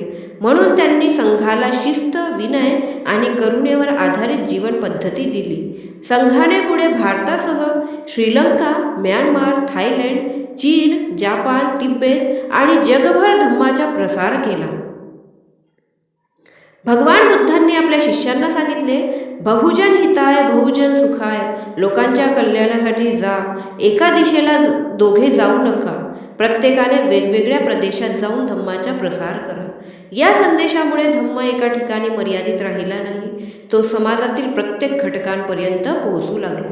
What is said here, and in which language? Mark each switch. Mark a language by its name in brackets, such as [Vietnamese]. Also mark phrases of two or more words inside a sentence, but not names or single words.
[Marathi] म्हणून त्यांनी संघाला शिस्त, विनय आणि करुणेवर आधारित जीवन पद्धती दिली. संघाने पुढे भारतासह श्रीलंका, म्यानमार, थायलंड, चीन, जपान, तिबेट आणि जगभर धम्माचा प्रसार केला. भगवान बुद्धांनी आपल्या शिष्यांना सांगितले, [Sanskrit] बहुजन हिताय बहुजन सुखाय, [Marathi] लोकांच्या कल्याणासाठी जा. एका दिशेला दोघे जाऊ नका. प्रत्येकाने वेगवेगळ्या प्रदेशात जाऊन धम्माचा प्रसार करा. या संदेशामुळे धम्म एका ठिकाणी मर्यादित राहिला नाही, तो समाजातील प्रत्येक घटकांपर्यंत पोहोचू लागला.